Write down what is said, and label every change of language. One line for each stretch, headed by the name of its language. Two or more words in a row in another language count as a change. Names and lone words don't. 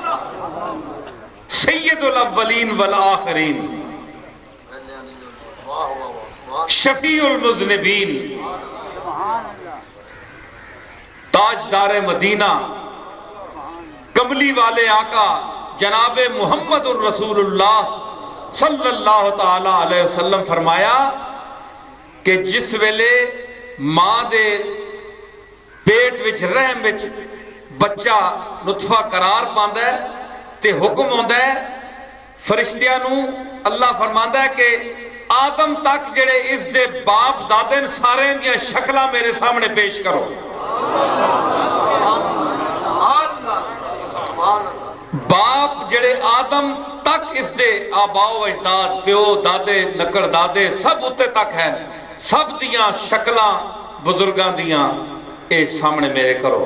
Arabic: سید الاولین والآخرین، شفیع المذنبین،
Punjabi: تاجدار مدینہ، کملی والے آقا جناب محمد الرسول اللہ
Arabic: صلی اللہ تعالی علیہ وسلم
Punjabi: فرمایا کہ جس ویلے ماں دے پیٹ وچ رحم وچ بچہ نطفہ قرار پاندا ہے تے حکم ہوندا ہے فرشتیاں نو، اللہ فرماندا ہے کہ آدم تک جڑے اس دے باپ دادے سارے دیاں شکلاں میرے سامنے پیش کرو۔ باپ جڑے آدم تک اس دے آباء و اجداد، پیو دادے نکڑ دادے سب اتے تک ہے، سب دیاں شکلاں بزرگاں دیاں اے سامنے میرے کرو۔